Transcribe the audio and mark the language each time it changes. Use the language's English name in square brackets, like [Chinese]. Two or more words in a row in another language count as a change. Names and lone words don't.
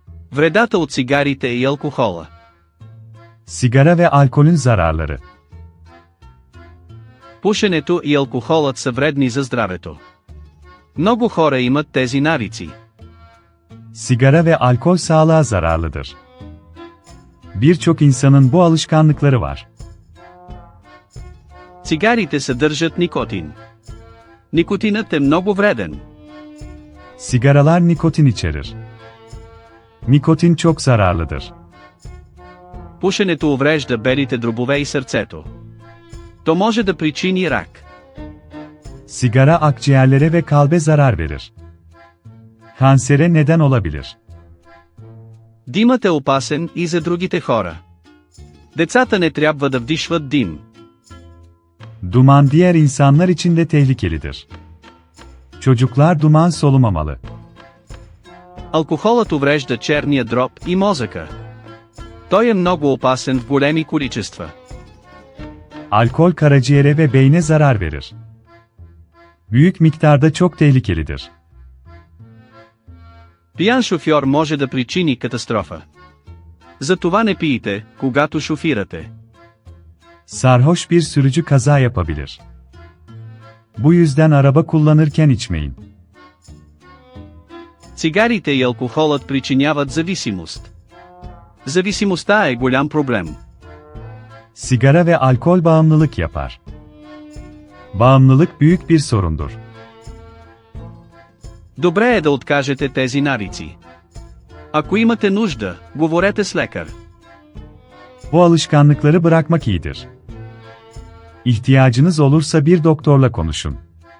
[Bulgarian] Вредата от цигарите и алкохола. [Turkish] Sigara ve alkolün zararları. [Bulgarian] Пушенето и алкохолът са вредни за здравето. Много хора имат тези навици. [Turkish] Sigara ve alkol sağlığa zararlıdır. Birçok insanın bu alışkanlıkları var. [Bulgarian] Цигарите съдържат никотин. Никотинът е много вреден. [Turkish] Sigaralar nikotin içerir. Nikotin çok zararlıdır. [Bulgarian] Пушенето уврежда белите дробове и сърцето. То може да причини рак. [Turkish] Sigara akciğerlere ve kalbe zarar verir. Kansere neden olabilir. [Bulgarian] Димът е опасен и за другите хора. Децата не трябва да вдишват дим. [Turkish] Duman diğer insanlar için de tehlikelidir. Çocuklar duman solumamalı. [Bulgarian] Алкохолът уврежда черния дроб и мозъка. Той е много опасен в големи количества. [Turkish] Alkol karaciğere ve beyne zarar verir. Büyük miktarda çok tehlikelidir. [Bulgarian] Пиян шофьор може да причини катастрофа. Затова не пийте, когато шофирате. [Turkish] Sarhoş bir sürücü kaza yapabilir. Bu yüzden araba kullanırken içmeyin. [Bulgarian] Цигарите и алкохолът причиняват зависимост. Зависимостта е голям проблем. [Turkish] Sigara ve alkol bağımlılık yapar. Bağımlılık büyük bir sorundur. [Bulgarian] Добре е да откажете тези навици. Ако имате нужда, говорете с лекар. [Turkish] Bu alışkanlıkları bırakmak iyidir. İhtiyacınız olursa bir doktorla konuşun.